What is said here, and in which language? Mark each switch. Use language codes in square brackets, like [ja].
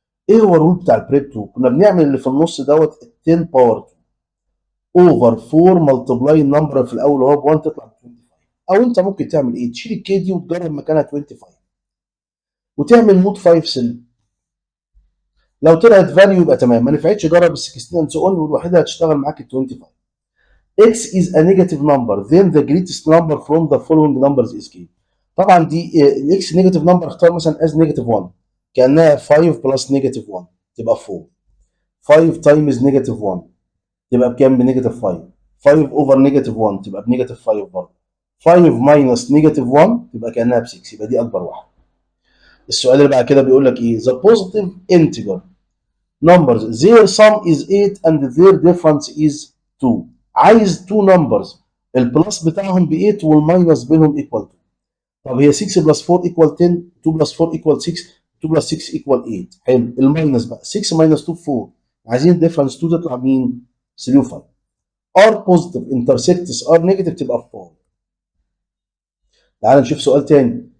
[ar] ايه هو الرول بتاع البريب 2؟ كنا بنعمل اللي في النص دوت 10 باور 2 اوفر 4 ملتبلاي النمبر في الاول وهو ب 1 تطلع ب 25. او انت ممكن تعمل ايه؟ تشيل الكي دي وتجرب مكانها 25 وتعمل مود 5 سل. لو طلعت فاليو يبقى تمام، ما نفعتش جرب ال 16 and so on، والوحيده اللي هتشتغل معاك ال 25. [en] x is a negative number then the greatest number from the following numbers is k. [ar] طبعا دي الاكس نيجاتيف نمبر اختار مثلا از نيجاتيف 1، كانها 5 بلس نيجاتيف 1 تبقى 4، 5 تايمز نيجاتيف 1 تبقى بكام؟ بنيجاتيف 5، 5 اوفر نيجاتيف 1 تبقى بنيجاتيف 5 برضه، 5 ماينس نيجاتيف 1 تبقى كانها ب 6، يبقى دي اكبر واحده. السؤال اللي بعد كده بيقول لك ايه؟ [en] the positive integer numbers their sum is 8 and their difference is 2. [ar] عايز 2 numbers البلس بتاعهم ب 8 والماينس بينهم ايكوال 2. طب هي 6 بلس 4 ايكوال 10، 2 بلس 4 ايكوال 6، 2 بلس 6 ايكوال 8. حلو، الماينس بقى 6 ماينس 2 4، عايزين الديفرنس 2 تطلع مين؟ 3 و5. ار بوزيتيف انترسكتس ار نيجاتيف تبقى 4. تعال نشوف سؤال تاني.